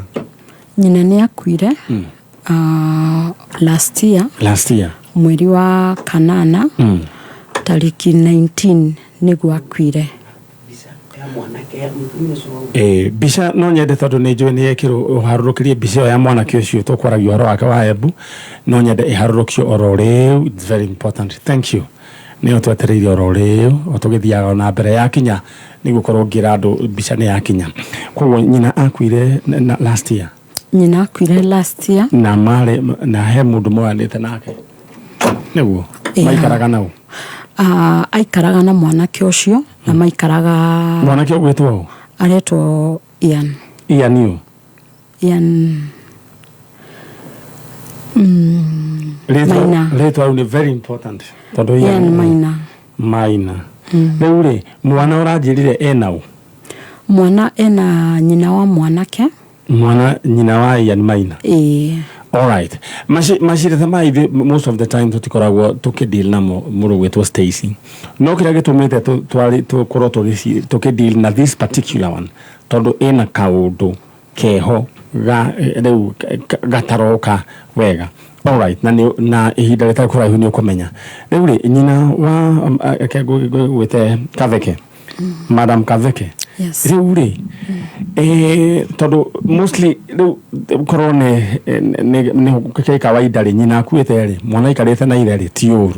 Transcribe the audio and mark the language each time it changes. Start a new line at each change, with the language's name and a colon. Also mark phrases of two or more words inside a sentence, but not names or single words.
Kikuyu: nĩ akuire
English: last year
Kikuyu: mweri wa kanana tariki 19 nĩguo akuire. Bica no nyende tondũ nĩ njũĩ nĩ yekĩrwo ũharũrũkĩrie bica ya mwanake ũcio tũkwaragia ũhoro wake wa Embu, no nyende ĩharũrũkio oro rĩu.
English: It's very important. Thank you.
Kikuyu: Nĩ twetereire oro rĩu o tũgĩthiaga na mbere ya kinya nĩguo korwo ngira andũ bica nĩ ya kinya. Koguo nyina akuire
English: last year.
Kikuyu: Nyina akuire
English: last year.
Kikuyu: Na he mũndũ mwanĩte nake nĩguo maikaraga nao? Aikaraga na mwanake ũcio na maikaraga. Mwanake ũgwĩtwo ũ? Aretwo Ian. Ian ũ? Ian Maina. Rĩtwa rĩu nĩ
English: very important
Kikuyu: tondũ Ian Maina. Rĩu rĩ, mwana ũranjĩrire ena ũ? Mwana ena nyina wa mwanake. Nyina wa Ian Maina. Alright. Macirĩte maithe
English: most of the time
Kikuyu: tũtikoragwo tũkĩdeal namo mũrũ gwĩtwo Stacy. No kĩrĩa gĩtũmĩte tũkorwo tũkĩdeal na
English: this particular one
Kikuyu: tondũ ĩna kaũndũ keho rĩu gataroka wega. Alright. Na ihinda rĩtarĩ kũraihu nĩ ũkũmenya. Rĩu rĩ, nyina wa gwĩte Kaveke, Madam Kaveke. Yes. Rĩu rĩ, tondũ mostly rĩu korwo nĩ kawaida rĩ, nyina akuĩte rĩ, mwana aikarĩte na ithe rĩ, ti ũru.